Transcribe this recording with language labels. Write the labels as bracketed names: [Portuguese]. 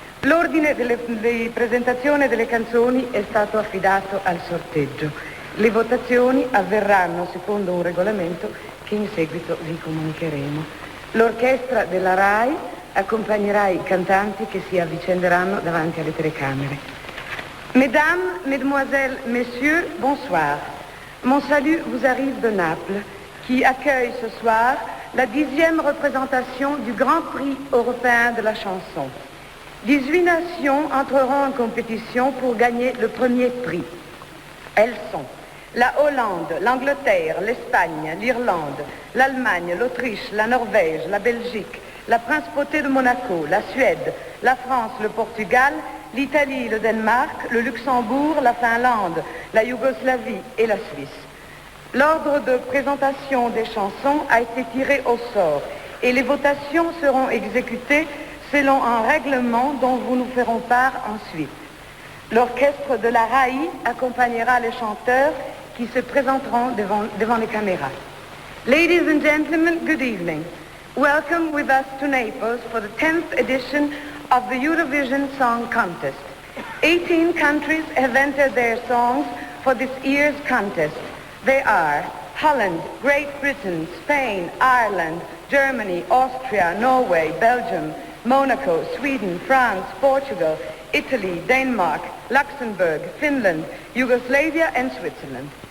[Italian] L'ordine di presentazione delle canzoni è stato affidato al sorteggio. Le votazioni avverranno secondo un regolamento che in seguito vi comunicheremo. L'orchestra della Rai accompagnerà i cantanti che si avvicenderanno davanti alle telecamere. [French] Mesdames, Mesdemoiselles, Messieurs, bonsoir. Mon salut vous arrive de Naples, qui accueille ce soir la 10e représentation du Grand Prix européen de la chanson. 18 nations entreront en compétition pour gagner le premier prix. Elles sont la Hollande, l'Angleterre, l'Espagne, l'Irlande, l'Allemagne, l'Autriche, la Norvège, la Belgique, la Principauté de Monaco, la Suède, la France, le Portugal, l'Italie, le Danemark, le Luxembourg, la Finlande, la Yougoslavie et la Suisse. L'ordre de présentation des chansons a été tiré au sort et les votations seront exécutées selon un règlement dont vous nous ferons part ensuite. L'orchestre de la Rai accompagnera les chanteurs qui se présenteront devant les caméras. [English] Ladies and gentlemen, good evening. Welcome with us to Naples for the 10th edition of the Eurovision Song Contest. 18 countries have entered their songs for this year's contest. They are Holland, Great Britain, Spain, Ireland, Germany, Austria, Norway, Belgium, Monaco, Sweden, France, Portugal, Italy, Denmark, Luxembourg, Finland, Yugoslavia and Switzerland.